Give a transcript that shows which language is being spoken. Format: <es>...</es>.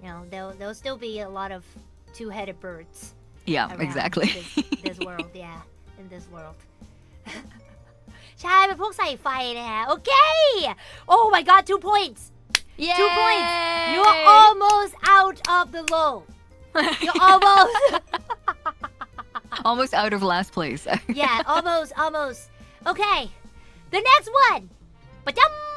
<en>There'll still be a lot of two-headed birds. Yeah, exactly. This world, in this world.</en> <th>ใช่เป็นพวกใส่ไฟนะคะโอเค</th> <en>Oh my god 2 points. Yay! 2 points. You're almost out of the low. You're almost out of last place. Yeah, almost. Okay. The next one. Ba-dum.</en>